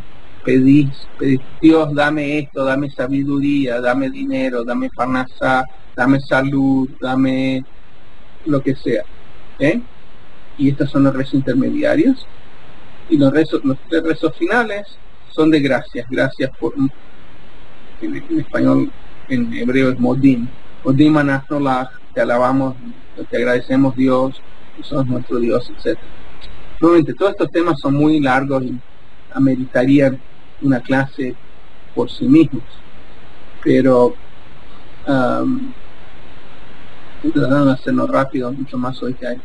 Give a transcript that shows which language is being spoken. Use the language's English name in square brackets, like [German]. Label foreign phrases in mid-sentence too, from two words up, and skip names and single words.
[Spanish] Pedís, Dios, dame esto, dame sabiduría, dame dinero, dame parnasá, dame salud, dame lo que sea. ¿Okay? Y estos son los rezos intermediarios. Y los 3 rezos finales son de gracias. Gracias por, en español, en hebreo es modim. [Hebrew] מודים אנחנו לך, [Spanish] te alabamos, te agradecemos, Dios, que sos nuestro Dios, etc. Nuevamente, todos estos temas son muy largos y ameritarían una clase por sí mismos, pero tratando de hacerlo rápido, mucho más hoy que hay.